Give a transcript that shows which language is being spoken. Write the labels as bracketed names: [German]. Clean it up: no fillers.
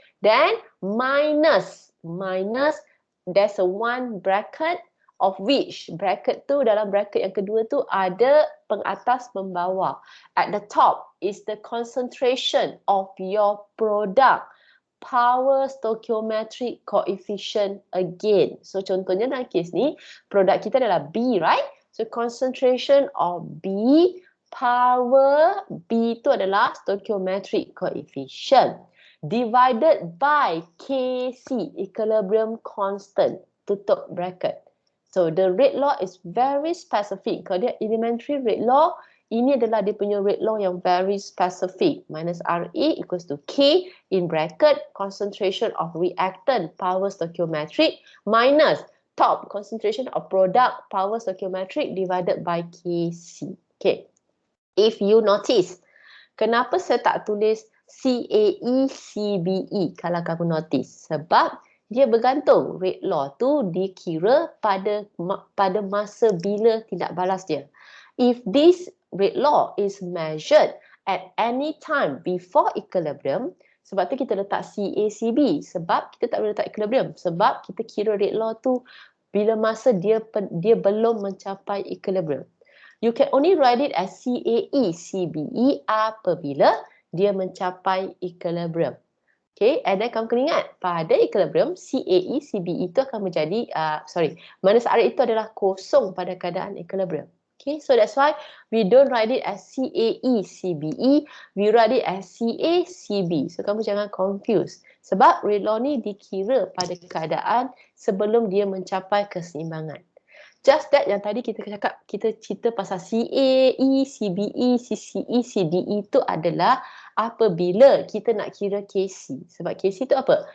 [English] Then minus, there's a one bracket of which bracket [Malay] tu dalam bracket yang kedua tu ada pengatas membawah. [English] At the top is the concentration of your product power stoichiometric coefficient again. So [Malay] contohnya dalam kes ni produk kita adalah B, [English] right? So concentration of B power B [Malay] tu adalah [English] stoichiometric coefficient divided by Kc, equilibrium constant, [Malay] tutup bracket. [English] So the rate law is very specific. [Malay] Kalau dia elementary rate law, ini adalah dia punya rate law yang [English] very specific. Minus Ra equals to K in bracket, concentration of reactant, power stoichiometric, minus top concentration of product, power stoichiometric divided by Kc. Okay. If you notice, [Malay] kenapa saya tak tulis CAE, CBE kalau kamu notice? Sebab dia bergantung rate law tu dikira pada masa bila tindak balas dia. [English] If this rate law is measured at any time before equilibrium, [Malay] sebab tu kita letak CACB, sebab kita tak boleh letak equilibrium, sebab kita kira rate law tu bila masa dia belum mencapai equilibrium. [English] You can only write it as CAE, CBE [Malay] apabila dia mencapai equilibrium. [English] Okay, and then [Malay] kamu kena ingat, pada equilibrium, CAE, CBE itu akan menjadi, minus Ra itu adalah kosong pada keadaan equilibrium. [English] Okay, so that's why we don't write it as CAE, CBE, we write it as CA, CB. So [Malay] kamu jangan confuse. Sebab rate law ni dikira pada keadaan sebelum dia mencapai keseimbangan. [English] Just that [Malay] yang tadi kita cerita pasal CAE, CBE, CCE, CDE itu adalah apabila kita nak kira Kc. Sebab Kc itu apa?